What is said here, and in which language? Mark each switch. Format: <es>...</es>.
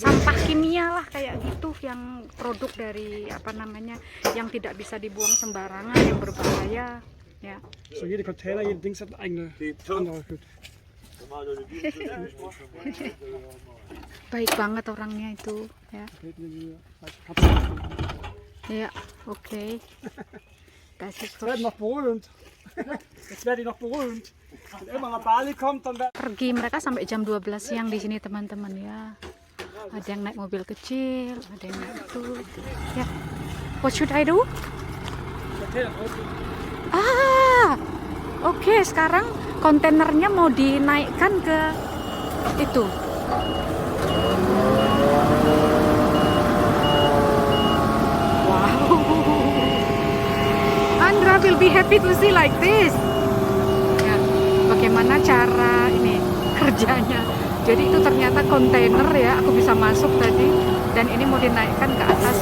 <id>sampah kimia lah kayak gitu yang produk dari apa namanya yang tidak bisa dibuang sembarangan yang berbahaya ya.</id> <de>so jede Container, jede Dings hat eine eigene andere Hütte.</de> <id>Baik banget orangnya itu ya.</id> <de>Ja, okay. Das ist Jetzt werden noch berühmt. Jetzt werde ich noch berühmt. Wenn immer nach Bali kommt, dann wird</de> <id>pergi mereka sampai jam 12 siang di sini teman-teman ya. Ada yang naik mobil kecil, ada yang naik itu.</id> <en>Ya. What should I do?</en> <de>Container drauf.</de> <id>Ah. Oke, sekarang kontainernya mau dinaikkan ke itu.</id> <en>Indra will be happy to see like this.</en> <id>Ya, bagaimana cara ini kerjanya. Jadi itu ternyata kontainer ya, aku bisa masuk tadi dan ini mau dinaikkan ke atas</id>